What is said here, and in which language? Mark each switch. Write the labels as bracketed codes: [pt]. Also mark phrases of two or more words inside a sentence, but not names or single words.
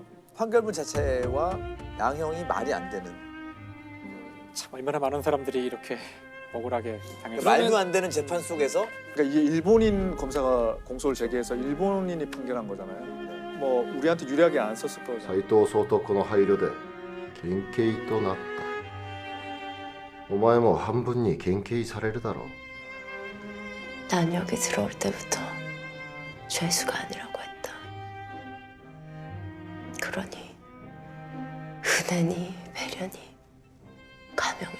[ko] 판결문 자체와 양형이 말이 안 되는. 참 얼마나 많은 사람들이 이렇게 억울하게 당했어요. 말도 안 되는 재판 속에서 그러니까 이게 일본인 검사가 공소를 제기해서 일본인이 판결한 거잖아요. 뭐 우리한테 유리하게 안 썼을 거죠. [ja] 斎藤総督の配慮で減刑となった。お前も半分に減刑されるだろう。 [ko] 난 여기 들어올 때부터 죄수가 아니라고 했다. 그러니 은혜니 배려니 감